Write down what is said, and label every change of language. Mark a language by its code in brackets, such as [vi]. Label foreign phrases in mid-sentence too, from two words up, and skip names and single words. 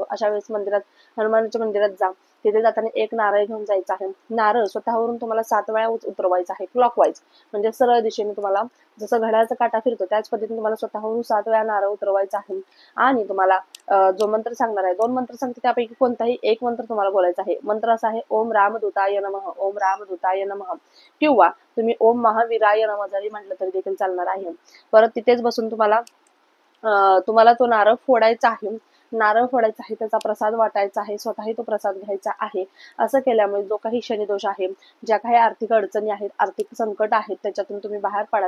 [mr] अशा वेळेस मंदिरात, हनुमानाच्या मंदिरात जा. तिथे जाताना एक नारळ घेऊन जायचा आहे. नारळ स्वतःवरून तुम्हाला 7 वेळा उतरवायचा आहे, क्लॉकवाईज, म्हणजे सरळ दिशेने. तुम्हाला जसं घड्याळाचा काटा फिरतो त्याच पद्धतीने तुम्हाला स्वतःवरून 7 वेळा नारळ उतरवायचा आहे. आणि तुम्हाला जो मंत्र सांगणार आहे, 2 मंत्र सांगते त्यापैकी कोणताही एक मंत्र तुम्हाला बोलायचा आहे. मंत्र असा आहे, [sa] ओम रामदूताय नमः, ओम रामदूताय नमः, [mr] किंवा तुम्ही [sa] ओम महावीराय नमः [mr] जरी म्हटलं तरी देखील चालणार आहे. परत तिथेच बसून तुम्हाला तो नारळ फोडायचा आहे. नारळ फोडायचा आहे, त्याचा प्रसाद वाटायचा आहे, स्वतःही तो प्रसाद घ्यायचा आहे. असं केल्यामुळे जो काही शनिदोष आहे, ज्या काही आर्थिक अडचणी आहेत, आर्थिक संकट आहेत, त्याच्यातून तुम्ही बाहेर पडाल.